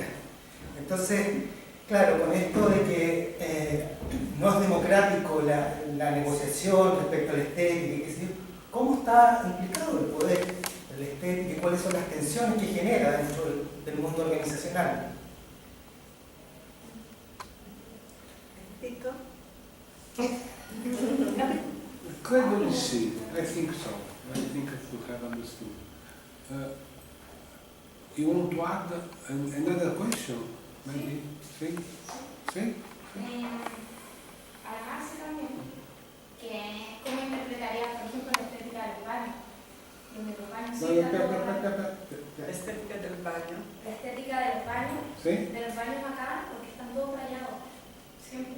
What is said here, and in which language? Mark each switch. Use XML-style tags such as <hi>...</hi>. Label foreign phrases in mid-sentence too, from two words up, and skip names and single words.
<es>Entonces, claro, con esto de que no es democrático la negociación respecto a la estética, cómo está implicado el poder, el estético, y cuáles son las tensiones que genera dentro del mundo organizacional. Tito?</es> <it>Credo di sì,</it> <en>I think so. I think you have understood. You want to add another question? Maybe?</en> <es>Sí? Sí? Además, también, que ¿cómo interpretarías, por ejemplo, la estética del baño? Donde los baños No, sí espera, dan espera, lugar- espera. La estética del baño. La estética de los baños, Sí? acá, porque están todos rayados, siempre.</es>